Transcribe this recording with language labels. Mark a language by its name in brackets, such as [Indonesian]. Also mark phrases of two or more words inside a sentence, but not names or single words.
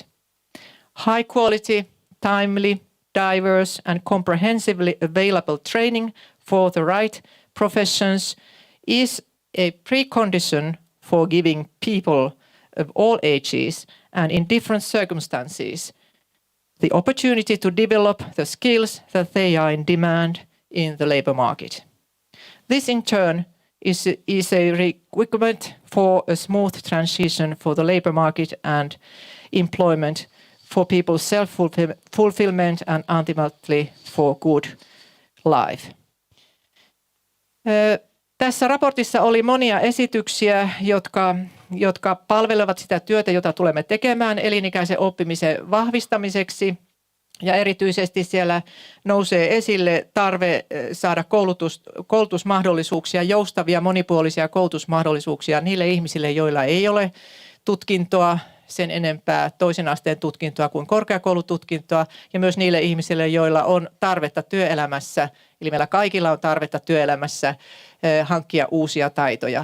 [English] High quality, timely, diverse and comprehensively available training for the right professions is a precondition for giving people of all ages and in different circumstances the opportunity to develop the skills that they are in demand in the labour market. This in turn is a requirement for a smooth transition for the labour market and employment, for people's self-fulfillment and ultimately for good life. [Finnish] Tässä raportissa oli monia esityksiä, jotka palvelevat sitä työtä, jota tulemme tekemään elinikäisen oppimisen vahvistamiseksi. Ja erityisesti siellä nousee esille tarve saada koulutusmahdollisuuksia, joustavia monipuolisia koulutusmahdollisuuksia niille ihmisille, joilla ei ole tutkintoa, sen enempää toisen asteen tutkintoa kuin korkeakoulututkintoa, ja myös niille ihmisille, joilla on tarvetta työelämässä, eli meillä kaikilla on tarvetta työelämässä hankkia uusia taitoja.